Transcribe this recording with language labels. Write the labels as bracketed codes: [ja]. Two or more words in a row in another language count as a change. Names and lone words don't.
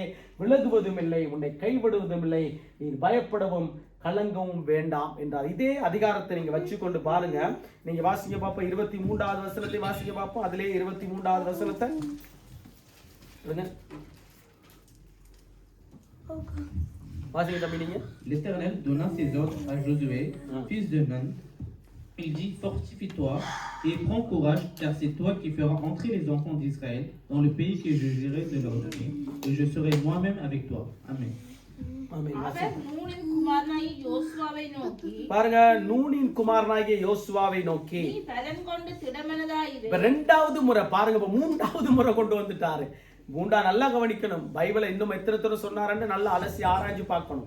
[ta] விலகுவதும் இல்லை, உன்னை கைவிடுவதும் இல்லை, நீ பயப்படவும் கலங்கவும் வேண்டாம் என்றார். இதே அதிகாரத்தை நீங்க வச்சுக்கொண்டு பாருங்க. நீங்க வாசிக்க பார்ப்போம், 23வது வசனத்தை வாசிக்க பார்ப்போம். அதிலே 23வது வசனத்தை வாசிக்க தம்பி நீங்க. [fr] L'Éternel donna ses ordres à Josué, fils de Nun. Il dit, fortifie-toi et prends courage, car c'est toi qui feras entrer les enfants d'Israël dans le pays que je jurerai de leur donner, et je serai moi-même avec toi. Amen. [ta] அவர் நூனின் குமாரனாகிய யோசுவாவை நோக்கி, பாருங்க, நூனின் குமாரனாகிய யோசுவாவை நோக்கி நீ பலன் கொண்டு திடமனதாயிரு. இப்ப 2வது முறை பாருங்க, இப்ப 3வது முறை கொண்டு வந்துட்டாரு. 3 நல்லா கவனிக்கணும். பைபிளை இன்னும் எத்தனை தடவை சொன்னாருன்னு நல்லா அலசி ஆராய்ஞ்சு பார்க்கணும்.